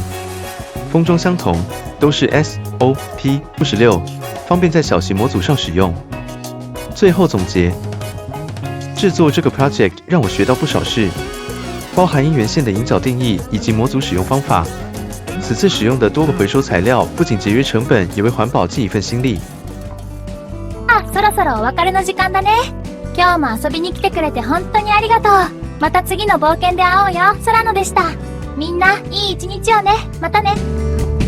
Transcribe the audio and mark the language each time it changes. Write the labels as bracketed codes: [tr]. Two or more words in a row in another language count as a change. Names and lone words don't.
[zh] 封裝相同，都是 SOP56，方便在小型模組上使用。最後總結，製作這個 project 讓我學到不少事，包含音源線的引腳定義以及模組使用方法。此次使用的多個回收材料，不僅節約成本，也為環保盡一份心力。 [ja] そろそろお別れの時間だね。今日も遊びに来てくれて本当にありがとう。また次の冒険で会おうよ。空野でした。みんないい一日をね。またね。